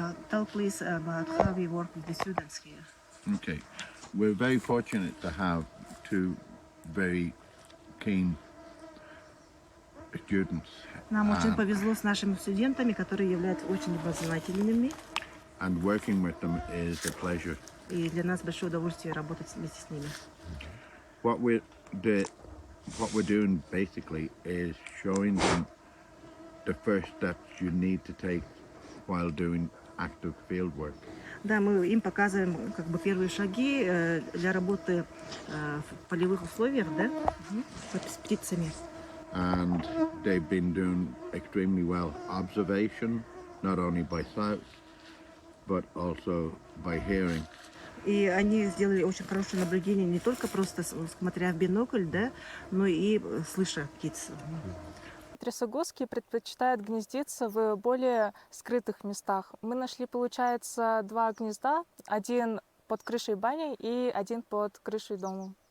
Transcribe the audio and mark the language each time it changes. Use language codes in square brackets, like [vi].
[en] Tell please about how we work with the students here. Okay. We're very fortunate to have two very keen students. [ru] Нам очень повезло с нашими студентами, которые являются очень любознательными. [en] And working with them is a pleasure. [ru] И для нас большое удовольствие работать вместе с ними. [en] What we're doing basically is showing them the first steps you need to take while doing active field work. [ru] Да, мы им показываем как бы первые шаги для работы в полевых условиях, да, с птицами. [en] And they've been doing extremely well. Observation, not only by sight, but also by hearing. [ru] И они сделали очень хорошее наблюдение, не только просто смотря в бинокль, да, но и слыша птиц. Трясогузки предпочитают гнездиться в более скрытых местах. Мы нашли, получается, два гнезда. Один под крышей бани и один под крышей дома.